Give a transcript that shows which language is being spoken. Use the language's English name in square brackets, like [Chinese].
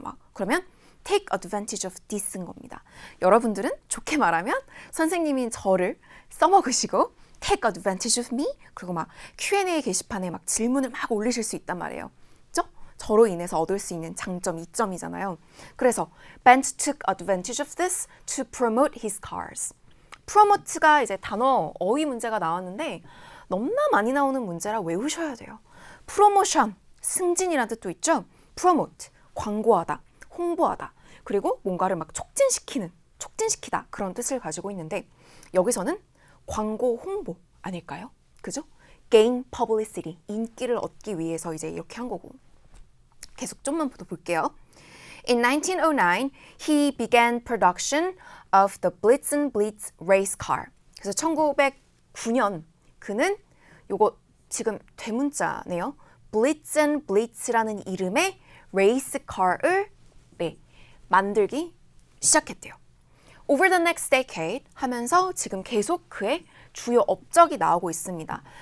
[Korean] 막 그러면 [English] take advantage of this [Korean] 인 겁니다. 여러분들은 좋게 말하면 선생님인 저를 써먹으시고 [English] take advantage of me [Korean] 그리고 막 Q&A 게시판에 막 질문을 막 올리실 수 있단 말이에요. 그죠? 저로 인해서 얻을 수 있는 장점, 이점이잖아요. [English] 그래서 Benz took advantage of this to promote his cars. [Korean] promote가 이제 단어 어휘 문제가 나왔는데 너무나 많이 나오는 문제라 외우셔야 돼요. promotion, 승진이라는 뜻도 있죠. promote, 광고하다, 홍보하다. 그리고 뭔가를 막 촉진시키다 그런 뜻을 가지고 있는데 여기서는 광고, 홍보 아닐까요? 그죠? [English] gain publicity, [Korean] 인기를 얻기 위해서 이제 이렇게 한 거고. 계속 좀만 더 볼게요. [English] In 1909, he began production of the Blitzen Blitz race car. [Korean] 그래서 1909년 그는 요거 지금 대문자네요. Blitzen Blitz라는 이름의 레이스 카를 만들기 시작했대요. [English] Over the next decade [Korean] 하면서 지금 계속 그의 주요 업적이 나오고 있습니다.